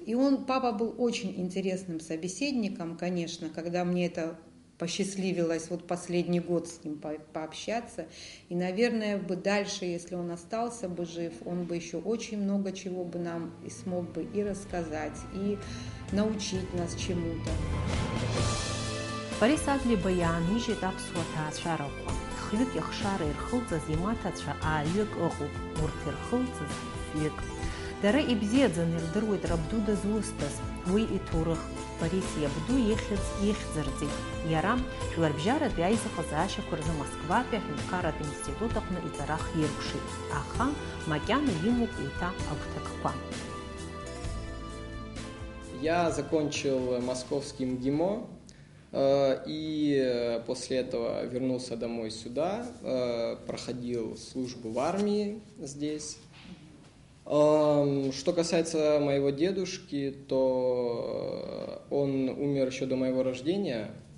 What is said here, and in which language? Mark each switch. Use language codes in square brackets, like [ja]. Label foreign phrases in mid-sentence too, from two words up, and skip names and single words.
[ru] И папа был очень интересным собеседником, конечно, когда мне это посчастливилось вот последний год с ним пообщаться. И, наверное, бы дальше, если он остался бы жив, он бы еще очень много чего бы нам и смог бы и рассказать, и научить нас чему-то. [ab] Борис Адлиба иаанижьит аԥсуа ҭаацәарақәа. Хҩык ихшара ирхылҵыз имаҭацәа ааҩык ыҟоуп, урҭ ирхылҵыз фҩык. Дара ибзиаӡаны ирдыруеит рабду дызусҭаз, уи иҭоурых. Борис иабду ихьӡырҵеит. Иара жәларбжьаратәи аизыҟазаашьақәа рзы Москватәи аҳәынҭқарратә институт аҟны иҵара хиркәшеит. Аха макьана имоуп еиҭа агәҭакқәа. [ru] Я закончил московский МГИМО, и после этого вернулся домой сюда, проходил службу в армии здесь. Что касается моего дедушки, то он умер еще до моего рождения.